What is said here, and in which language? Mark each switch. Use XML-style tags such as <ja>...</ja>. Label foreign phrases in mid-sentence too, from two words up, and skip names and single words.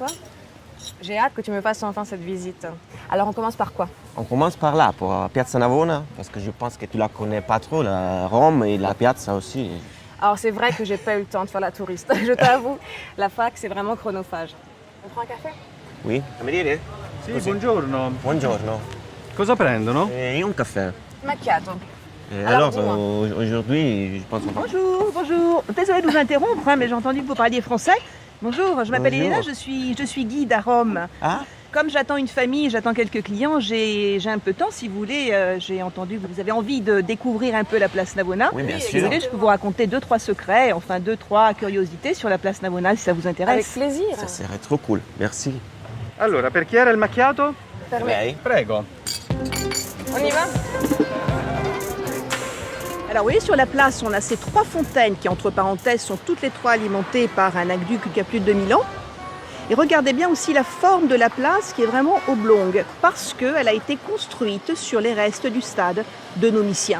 <fr>J'ai hâte que tu me fasses enfin cette visite. Alors on commence par quoi? On commence par là, pour Piazza Navona, parce que je pense que tu la connais pas trop, la Rome et la Piazza aussi. Alors c'est vrai que j'ai pas eu le temps de faire la touriste, je t'avoue. La fac, c'est vraiment chronophage. On prend un café? Oui,</fr> <it>cameriere? Sì, Così. buongiorno. Buongiorno. Cosa prendono? Io un caffè. Macchiato.</it> <fr>Alors, dis-moi. aujourd'hui, je pense qu'on va... Bonjour, bonjour. Désolée de vous interrompre, hein, mais j'ai entendu que vous parliez français. Bonjour, je m'appelle Bonjour. Elena, je suis guide à Rome. Ah, Comme j'attends une famille, j'attends quelques clients, j'ai un peu de temps, si vous voulez. J'ai entendu que vous avez envie de découvrir un peu la place Navona. oui, bien Oui, sûr. Si vous voulez, je peux vous raconter 2-3 secrets, enfin 2-3 curiosités sur la place Navona, si ça vous Avec intéresse. plaisir. Ça serait trop cool, merci.</fr> <it>Allora, per chi era il macchiato? Lei? Prego.</it> <fr>On y va? Alors vous voyez, sur la place, on a ces 3 fontaines qui, entre parenthèses, sont toutes les 3 alimentées par un aqueduc qui a plus de 2000 ans. Et regardez bien aussi la forme de la place qui est vraiment oblongue, parce qu'elle a été construite sur les restes du stade de Domitien.</fr>